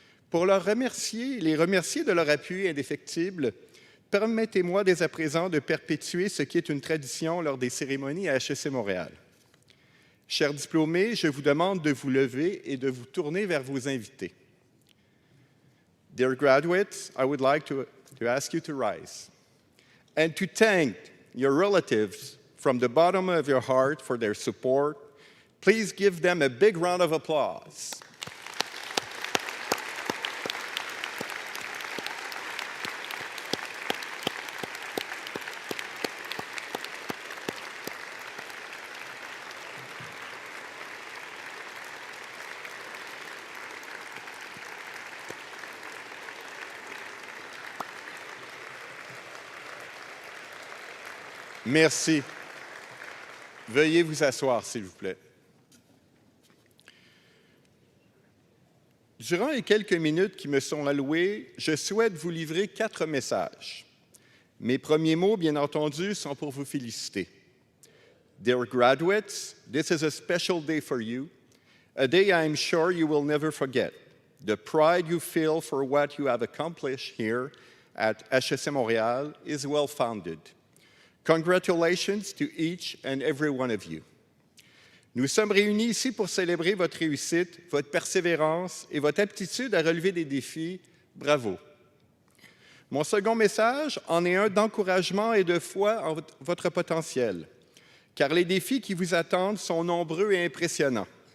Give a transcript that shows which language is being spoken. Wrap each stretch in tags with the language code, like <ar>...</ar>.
<fr>Pour les remercier de leur appui indéfectible, permettez-moi dès à présent de perpétuer ce qui est une tradition lors des cérémonies à HEC Montréal. Chers diplômés, je vous demande de vous lever et de vous tourner vers vos invités.</fr> <en>Dear graduates, I would like to ask you to rise and to thank your relatives from the bottom of your heart for their support. Please give them a big round of applause.</en> <fr>Merci. Veuillez vous asseoir, s'il vous plaît. Durant les quelques minutes qui me sont allouées, je souhaite vous livrer 4 messages. Mes premiers mots, bien entendu, sont pour vous féliciter.</fr> <en>Dear graduates, this is a special day for you, a day I am sure you will never forget. The pride you feel for what you have accomplished here at HEC Montréal is well-founded. Congratulations to each and every one of you.</en> <fr>Nous sommes réunis ici pour célébrer votre réussite, votre persévérance et votre aptitude à relever des défis. Bravo. Mon second message en est un d'encouragement et de foi en votre potentiel, car les défis qui vous attendent sont nombreux et impressionnants.</fr>